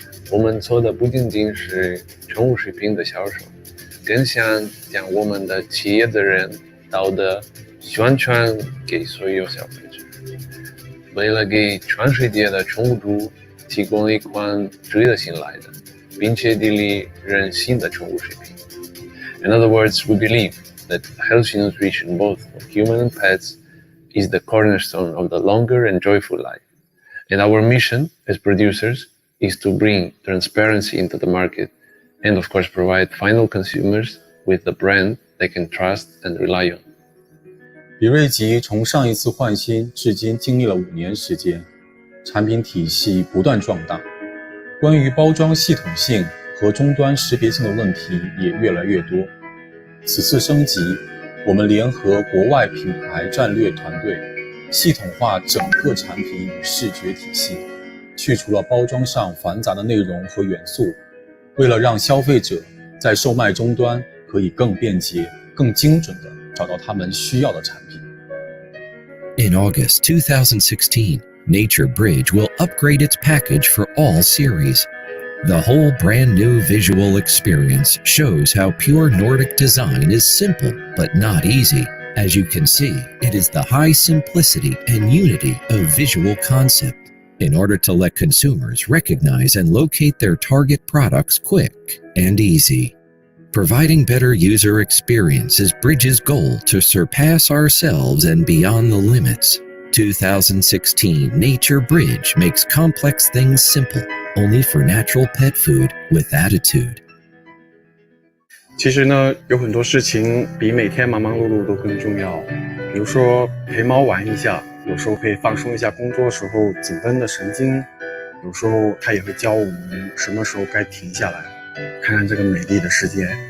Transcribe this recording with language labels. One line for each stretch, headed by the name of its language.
Chinese: 我们做的不仅仅是宠物食品的销售，更想将我们的企业责任、道德宣传给所有消费者。为了给全世界的宠物主提供一款值得信赖的，并且砥砺人心的宠物食品。
English: In other words, we believe that healthy nutrition, both for human and pets, is the cornerstone of the longer and joyful life. And our mission as producers is to bring transparency into the market and, of course, provide final consumers with the brand they can trust and rely on. 比瑞吉从上一次换新至今经历了5年时间，产品体系不断壮大，关于包装系统性和终端识别性的问题也越来越多。此次升级，我们联合国外品牌战略团队，系统化整个产品与视觉体系，去除了包装上繁杂的内容和元素，为了让消费者在售卖终端可以更便捷、更精准地找到他们需要的产品。 In August 2016, Nature Bridge will upgrade its package for all series. The whole brand new visual experience shows how pure Nordic design is simple but not easy. As you can see, it is the high simplicity and unity of visual concept in order to let consumers recognize and locate their target products quick and easy. Providing better user experience is Bridge's goal to surpass ourselves and beyond the limits. 2016 Nature Bridge makes complex things simple, only for natural pet food with attitude.
Chinese: 其实呢，有很多事情比每天忙忙碌碌都更重要。比如说陪猫玩一下，有时候可以放松一下工作时候紧绷的神经，有时候它也会教我们什么时候该停下来，看看这个美丽的世界。